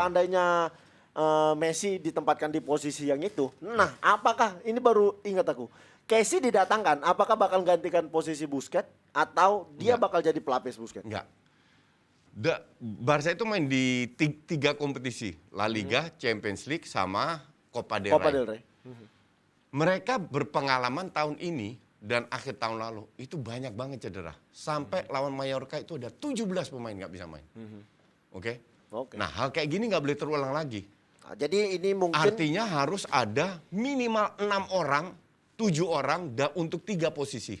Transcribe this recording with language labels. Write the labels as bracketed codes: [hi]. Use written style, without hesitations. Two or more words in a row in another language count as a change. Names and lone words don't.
[id] seandainya Messi ditempatkan di posisi yang itu, nah apakah ini baru ingat aku, Kessie didatangkan, apakah bakal gantikan posisi Busquets atau dia Enggak. bakal jadi pelapis Busquets? Enggak. Barca itu main di 3 kompetisi, La Liga, Champions League, sama Copa del Rey. Copa del Rey. Mereka berpengalaman tahun ini dan akhir tahun lalu itu banyak banget cedera. Sampai lawan Mallorca itu ada 17 pemain nggak bisa main. Oke? Oke. Nah hal kayak gini nggak boleh terulang lagi. Nah, jadi ini mungkin Artinya harus ada minimal 6 orang, 7 orang untuk 3 posisi.